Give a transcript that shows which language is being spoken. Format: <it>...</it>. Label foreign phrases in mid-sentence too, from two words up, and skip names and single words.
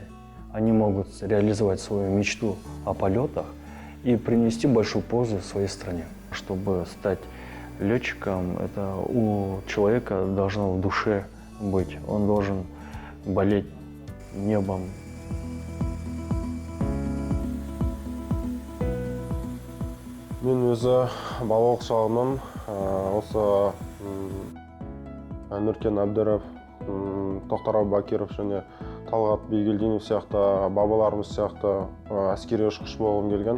<ru>Они могут реализовать свою мечту о полетах и принести большую пользу своей стране. Чтобы стать летчиком, это у человека должно в душе быть. Он должен болеть небом.</ru> <kk>Мен өзі балалық шағымнан осы Нұркен Әбдіров, Тоқтар Бакиров және Талғат Бейгелдинов сияқты бабаларымыз сияқты әскери ұшқыш болғым келген.</kk>